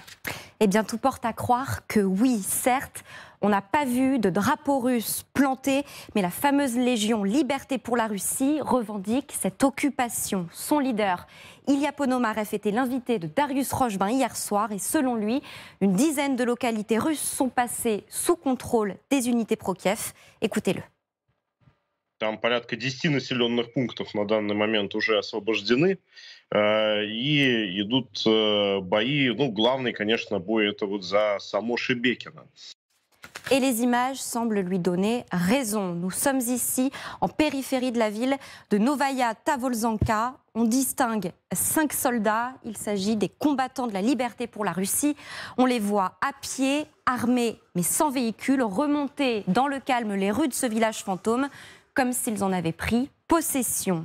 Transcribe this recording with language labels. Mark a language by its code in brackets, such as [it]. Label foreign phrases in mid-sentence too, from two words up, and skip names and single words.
[fr] Eh bien tout porte à croire que oui, certes, on n'a pas vu de drapeau russe planté, mais la fameuse Légion Liberté pour la Russie revendique cette occupation. Son leader, Ilya Ponomarev, était l'invité de Darius Rojbin hier soir et selon lui, une dizaine de localités russes sont passées sous contrôle des unités pro-Kiev. Écoutez-le. [ru] Там порядка 10 населенных пунктов на данный момент уже освобождены. И идут бои. Ну, главный, конечно, бой это вот за само Шебекино. [fr] Et les images semblent lui donner raison. Nous sommes ici en périphérie de la ville de Novaya Tavolzhanka. On distingue 5 soldats. Il s'agit des combattants de la liberté pour la Russie. On les voit à pied, armés mais sans véhicule, remonter dans le calme les rues de ce village fantôme, comme s'ils en avaient pris possession.